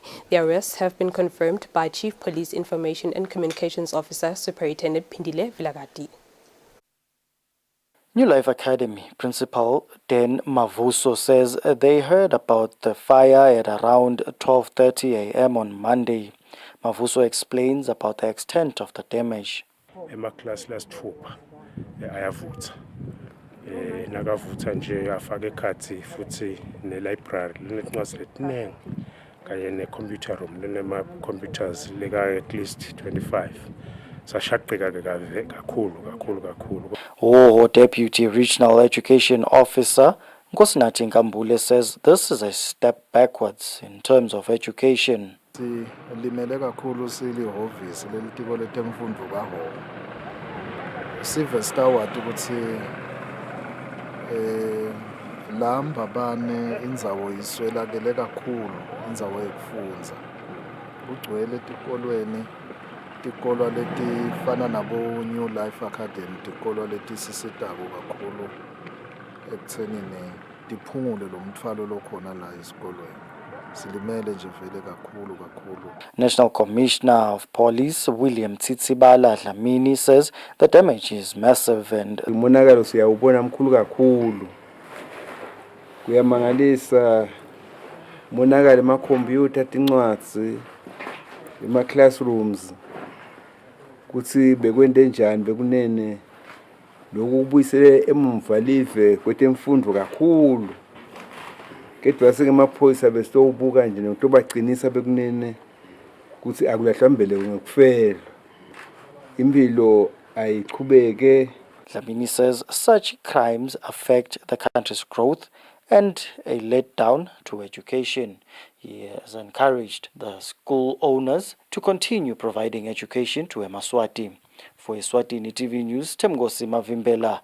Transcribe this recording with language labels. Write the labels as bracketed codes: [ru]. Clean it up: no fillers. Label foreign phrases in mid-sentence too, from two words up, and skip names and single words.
[en] The arrests have been confirmed by Chief Police Information and Communications Officer, Superintendent Pindile Vilagati. New Life Academy Principal Dan Mavuso says they heard about the fire at around 12:30 a.m. on Monday. Mavuso explains about the extent of the damage. [ss] Emaklasi lasithupha ayavutha nakavutha nje afaka ekhathi futhi ne-library linencwadi letiningi kanye ne-computer room linema-computers leka [en] at least [ss] 25 sashaqeka-ke kakhulu. [en] Deputy Regional Education Officer Nkosinathi Nkambule says this is a step backwards in terms of education. [ss] Limele kakhulu silihhovisi lelitiko letemfundo kaHhohho. Sive staward ukuthi lamba bane indzawo iswelakele kakhulu indzawo yekufundza. Kugcwele etikolweni tikolwa letifana nabo New Life Academy tikolwa letisisitako kakhulu ekuthenini tiphungule lo mthwalo lokhona la esikolweni. [en] National Commissioner of Police William Tsitsibala Dlamini says the damage is massive and [ss] umonakalo siyawubona mkhulu kakhulu. Kuyamangalisa umonakalo ema-computer, tincwadzi, ema-classrooms. Kuthi bekwende njani bekunene lokhu kubuyisele emumva live kwetemfundo kakhulu. Kedwa sengemaphoyisa besitowubuka nje nokubaqinisa bekunene kuthi akulahlambele ngokufela impilo ayiqhubeke. [en] Dlamini says such crimes affect the country's growth and a letdown to education. He has encouraged the school owners to continue providing education to Emaswati. For Eswatini TV News, Temgosi Mavimbela.